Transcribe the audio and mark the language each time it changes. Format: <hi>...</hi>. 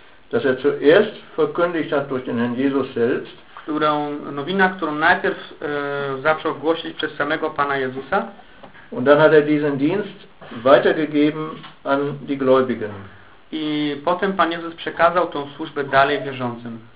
<de>Dass er zuerst verkündigt hat durch den Herrn Jesus selbst.</de> <pl>Którą najpierw zaczął głosić przez samego Pana Jezusa.</pl> <de>Und dann hat er diesen Dienst weitergegeben an die Gläubigen.</de> <pl>I potem Pan Jezus przekazał tą służbę dalej wierzącym.</pl>